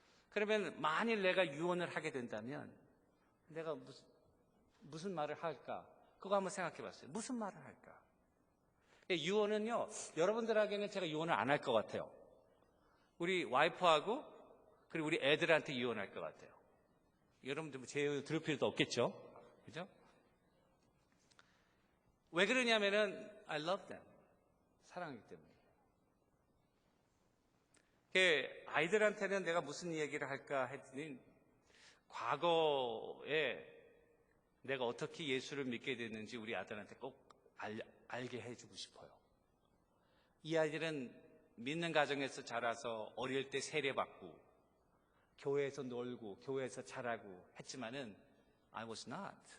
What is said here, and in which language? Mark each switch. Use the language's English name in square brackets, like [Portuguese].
[Korean] 그러면 만일 내가 유언을 하게 된다면 내가 무슨 말을 할까? 그거 한번 생각해 봤어요. 무슨 말을 할까? 유언은요, 여러분들에게는 제가 유언을 안 할 것 같아요. 우리 와이프하고 그리고 우리 애들한테 유언할 것 같아요. 여러분들 제 들을 필요도 없겠죠? 그죠? 왜 그러냐면은 [English] I love them. [Korean] 사랑하기 때문에. 아이들한테는 내가 무슨 얘기를 할까 했더니 과거에 내가 어떻게 예수를 믿게 됐는지 우리 아들한테 꼭 알게 해주고 싶어요. 이 아이들은 믿는 가정에서 자라서 어릴 때 세례받고 교회에서 놀고 교회에서 자라고 했지만은 [English] I was not.